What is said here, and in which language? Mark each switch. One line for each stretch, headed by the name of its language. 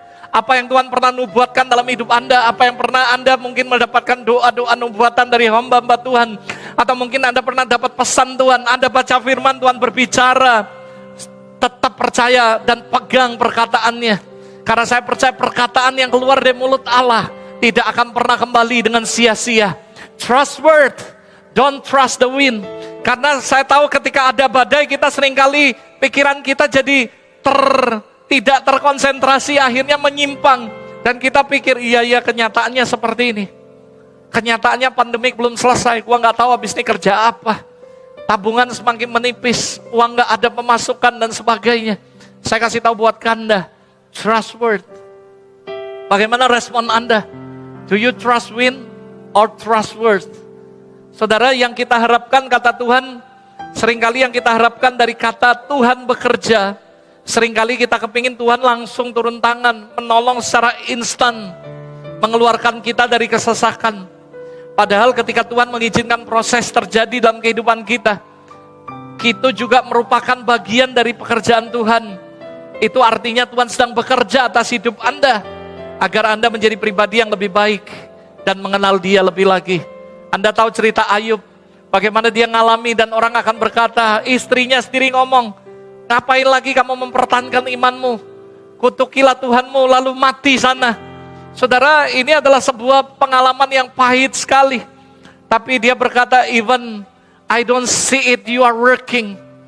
Indonesian: Apa yang Tuhan pernah nubuatkan dalam hidup Anda, apa yang pernah Anda mungkin mendapatkan doa-doa nubuatan dari hamba-hamba Tuhan. Atau mungkin Anda pernah dapat pesan Tuhan, Anda baca firman Tuhan berbicara. Tetap percaya dan pegang perkataannya. Karena saya percaya perkataan yang keluar dari mulut Allah tidak akan pernah kembali dengan sia-sia.
English: Trust word, don't trust the wind.
Indonesian: Karena saya tahu ketika ada badai, kita seringkali pikiran kita jadi tidak terkonsentrasi, akhirnya menyimpang. Dan kita pikir, iya kenyataannya seperti ini. Kenyataannya pandemik belum selesai, gua gak tahu habis ini kerja apa. Tabungan semakin menipis, uang gak ada pemasukan dan sebagainya. Saya kasih tahu buat Anda,
English: trust word.
Indonesian: Bagaimana respon Anda?
English: Do you trust wind or trust word?
Indonesian: Saudara, yang kita harapkan, kata Tuhan, seringkali yang kita harapkan dari kata Tuhan bekerja, Seringkali kita kepingin Tuhan langsung turun tangan, menolong secara instan, mengeluarkan kita dari kesesakan. Padahal ketika Tuhan mengizinkan proses terjadi dalam kehidupan kita, itu juga merupakan bagian dari pekerjaan Tuhan. Itu artinya Tuhan sedang bekerja atas hidup Anda, agar Anda menjadi pribadi yang lebih baik, dan mengenal Dia lebih lagi. Anda tahu cerita Ayub, bagaimana dia ngalami dan orang akan berkata, istrinya sendiri ngomong, ngapain lagi kamu mempertahankan imanmu? Kutukilah Tuhanmu lalu mati sana. Saudara, ini adalah sebuah pengalaman yang pahit sekali. Tapi dia berkata,
English: even I don't see it, you are working.